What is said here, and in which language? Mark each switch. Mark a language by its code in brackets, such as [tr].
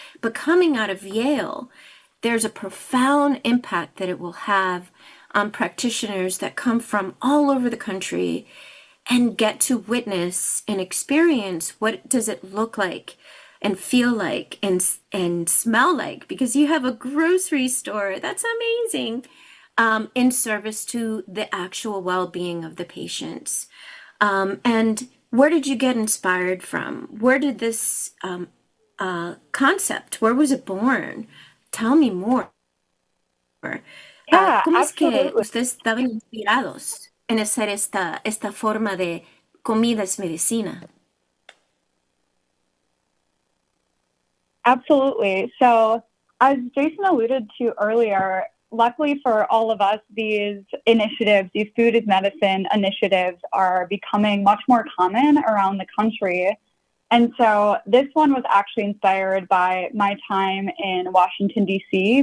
[en] But coming out of Yale, there's a profound impact that it will have on practitioners that come from all over the country and get to witness and experience what does it look like and feel like and smell like, because you have a grocery store that's amazing in service to the actual well-being of the patients. And where did you get inspired from? Where did this concept, where was it born? Tell me more. Yeah, [es] ¿Cómo es que [en] absolutely. [es] ustedes estaban inspirados en hacer esta forma de comida es medicina? [en] Absolutely. So, as Jason alluded to earlier, luckily for all of us, these initiatives, these food is medicine initiatives, are becoming much more common around the country. And so this one was actually inspired by my time in Washington, D.C.